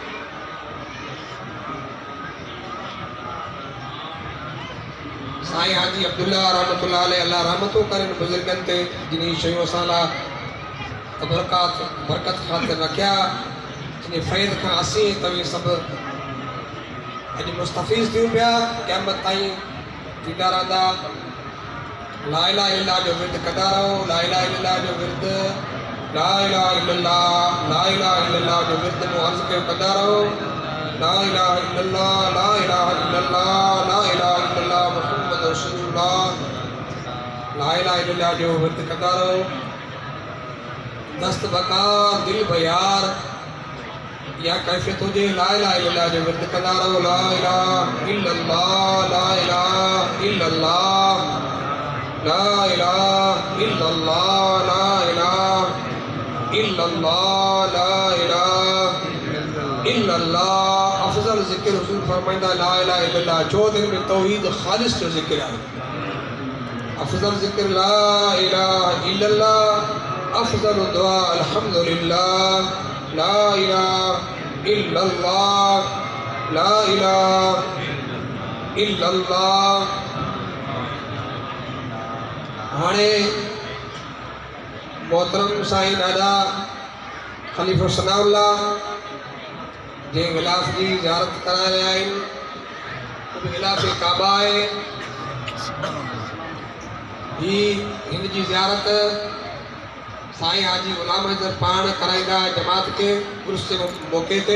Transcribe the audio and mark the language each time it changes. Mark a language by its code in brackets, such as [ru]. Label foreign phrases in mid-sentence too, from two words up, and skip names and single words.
[sd] साईं हाजी अब्दुल्ला [ar] رحمة الله عليه [sd] अल्लाह रहमतों करे बुज़ुर्गनि ते जिन शयूं असां लाइ तबरकात बरकत ख़ातिर रखिया, जिन फ़ैद खां असीं तव्हीं सभु अॼु मुस्तफ़ीज़ थियूं पिया, क़यामत ताईं थींदा रहंदा। [ar] لا إله إلا الله [sd] जो विर्द कंदा रहो, [ar] لا إله إلا الله [sd] जो विर्द, [ar] لا إله إلا الله [sd] जो विर्द मूं अर्ज़ कयो कंदा रहो। [ar] لا إله إلا الله، لا إله إلا الله، لا إله إلا الله محمد رسول الله, لا إله إلا الله [sd] जो विर्द कंदा रहो। [fa] دست به کار دل به یار [sd] या कैफियत हुजे, [ar] لا إله إلا الله [sd] जो विर्द कंदा रहो। [ar] لا إله إلا الله، لا إله إلا الله، لا إله إلا الله، لا إله إلا الله، لا إله إلا الله. [sd] अफजल ज़िक्र हुज़ूर फरमाइंदा [ar] لا إله إلا الله, [sd] 4 दिन में तौहीद खालिस जो ज़िक्र है। [ar] أفضل الذكر لا إله إلا الله, أفضل الدعاء الحمد لله، لا إله إلا الله، لا إله إلا الله. [sd] हाणे मोहतरम साईं ॾाढा ख़लीफ़ा सनाउल्लाह जे गिलाफ़ जी ज़ियारत कराए रहिया आहिनि। गिलाफ़ काबा आहे, ही हिन जी ज़ियारत साईं हाजी ग़ुलाम हैदर पाण कराईंदा जमात के उर्स जे मौक़े ते।